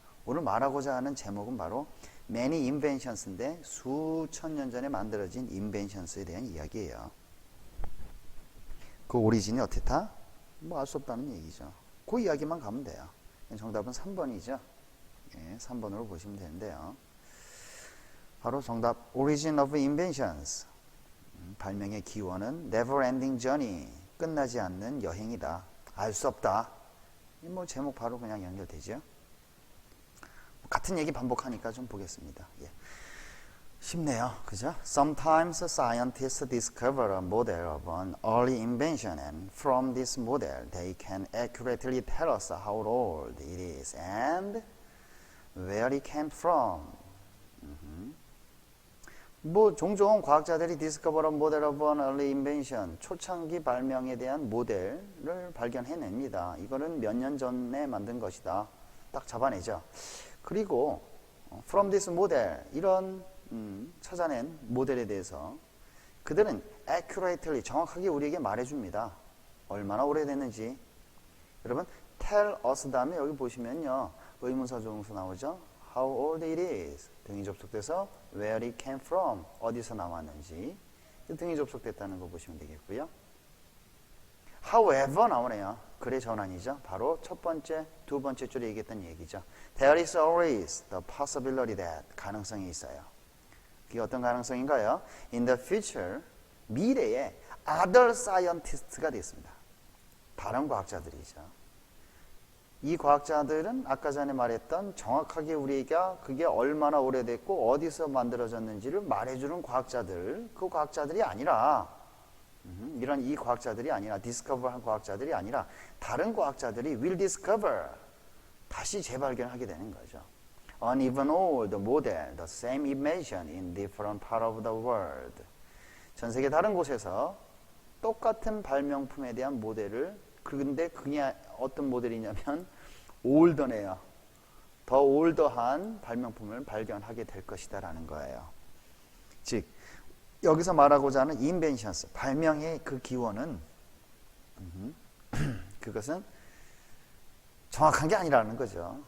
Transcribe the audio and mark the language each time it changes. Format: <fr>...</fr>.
<ko>오늘 말하고자 하는 제목은 바로 Many Inventions인데 수천 년 전에 만들어진 Inventions에 대한 이야기예요. 그 오리진이 어떻다? 뭐 알 수 없다는 얘기죠. 그 이야기만 가면 돼요. 정답은 3번이죠. 예, 3번으로 보시면 되는데요. 바로 정답</ko> <en>Origin of Inventions.</en> <ko>발명의 기원은</ko> <en>Never Ending Journey.</en> <ko>끝나지 않는 여행이다. 알 수 없다. 뭐 제목 바로 그냥 연결되죠. 같은 얘기 반복하니까 좀 보겠습니다. 예. 쉽네요. 그죠?</ko> <en>Sometimes scientists discover a model of an early invention and from this model they can accurately tell us how old it is and where it came from.</en> <ko>뭐 종종 과학자들이</ko> <en>discover a model of an early invention,</en> <ko>초창기 발명에 대한 모델을 발견해냅니다. 이거는 몇 년 전에 만든 것이다. 딱 잡아내죠. 그리고</ko> <en>from this model,</en> <ko>이런 찾아낸 모델에 대해서 그들은 accurately, 정확하게 우리에게 말해줍니다. 얼마나 오래됐는지. 여러분, tell us 다음에 여기 보시면요, 의문사 조동사 나오죠.</ko> <en>How old it is.</en> <ko>등이 접속돼서</ko> <en>where it came from.</en> <ko>어디서 나왔는지. 등이 접속됐다는 거 보시면 되겠고요. However 나오네요. 그래 전환이죠. 바로 첫 번째, 두 번째 줄에 얘기했던 얘기죠.</ko> <en>There is always the possibility that.</en> <ko>가능성이 있어요. 그게 어떤 가능성인가요?</ko> <en>In the future,</en> <ko>미래에</ko> <en>other scientists</en> <ko>가 됐습니다. 다른 과학자들이죠. 이 과학자들은 아까 전에 말했던 정확하게 우리가 그게 얼마나 오래됐고 어디서 만들어졌는지를 말해주는 과학자들, 그 과학자들이 아니라 이런 이 과학자들이 아니라 디스커버한 과학자들이 아니라 다른 과학자들이</ko> <en>will discover,</en> <ko>다시 재발견하게 되는 거죠.</ko> <en>An even old model, the same invention in different part of the world.</en> <ko>전 세계 다른 곳에서 똑같은 발명품에 대한 모델을, 그런데 그게 어떤 모델이냐면 올더네요. 더 올더한 발명품을 발견하게 될 것이다 라는 거예요. 즉 여기서 말하고자 하는 inventions, 발명의 그 기원은 그것은 정확한 게 아니라는 거죠.</ko>